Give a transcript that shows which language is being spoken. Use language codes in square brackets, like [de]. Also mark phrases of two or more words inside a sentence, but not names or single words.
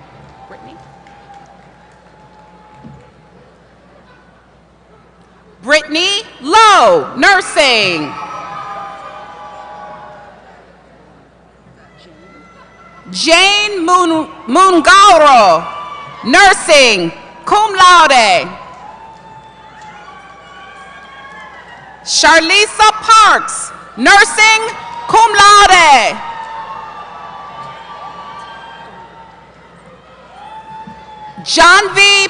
[en] Brittany Lowe, Nursing. Jane Mungauro, Nursing, [la] cum laude. [en] Charlisa Parks, Nursing, [la] cum laude. [en] John V.